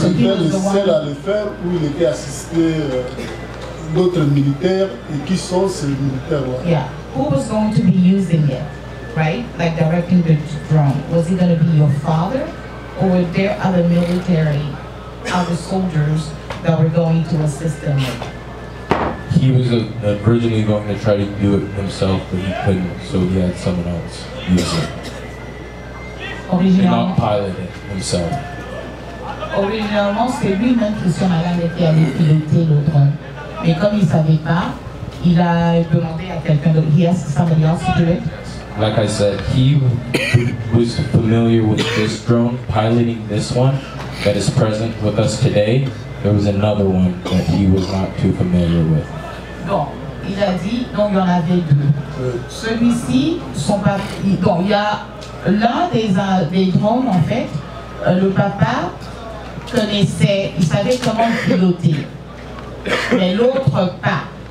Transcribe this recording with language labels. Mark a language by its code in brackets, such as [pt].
[fr] Il était le seul à le faire ou il était assisté d'autres militaires et qui sont ces militaires-là? [en] Yeah, who was going to be using it, right? Like directing the drone. Was it going to be your father or were there other military, other soldiers that were going to assist him with? He was originally going to try to do it himself, but he couldn't, so he had someone else use it. And not pilot it himself. [fr] Originalement, c'est lui-même, Christian Malan, qui allait piloter le drone. Mais comme il ne savait pas, il a demandé à quelqu'un d'autre. [en] He asked somebody else to do it. Like I said, he was familiar with this drone, piloting this one that is present with us today. There was another one that he was not too familiar with. [fr] Donc, il a dit, donc il y en avait deux. Celui-ci, donc il y a l'un des drones en fait, le papa connaissait, il savait comment le piloter, mais l'autre pas.